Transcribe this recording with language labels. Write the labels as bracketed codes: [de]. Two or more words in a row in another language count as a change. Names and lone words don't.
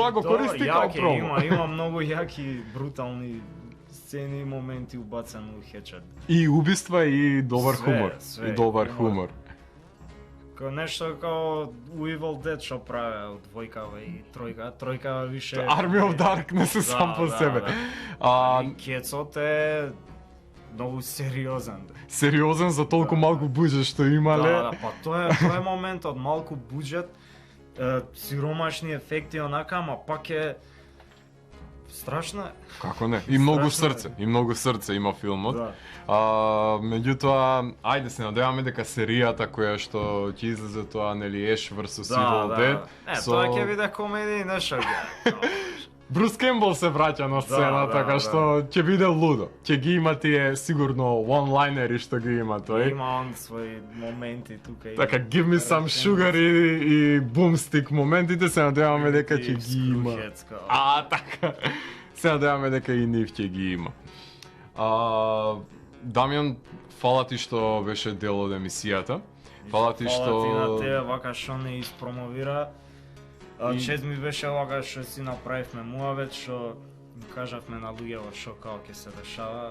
[mk] тоа го користи као промо. Има многу јаки, брутални сцени и моменти убацани у Хечет. И убиства и добар Све, хумор. све, И добар хумор. хумор. Као нешто као у Evil Dead што праве од двојкава и тројка. Тројкава више... Army of Darkness е сам по себе. Али Кецот е многу сериозен. Сериозен за толку малку буџет што имале. Да, па тоа е моментот, малку буџет, сиромашни ефекти онака, ама пак е страшно е. Како не? И многу Страшно е. срце, и многу срце има филмот. Да. Меѓутоа, ајде се надеваме дека серијата која што ќе излезе тоа, нели, Ash vs Evil Dead. Тоа ќе биде комедија, нешто. Брус Кембл се враќа на сцена, така што ќе биде лудо. Ќе ги има тие сигурно one-lineri што ги има тој. Има он своји моменти тука. Така, [en] give me some sugar [mk] и boomstick моментите, се надеваме дека ќе ги има. Така. Се надеваме дека и нив ќе ги има. Дамјан, фала ти што беше дел од емисијата. Фала ти што... Фала ти на тебе, вака што не испромовира. Чест ми беше вака што си направивме муавет, што кажавме на луѓето што као ќе се дешава.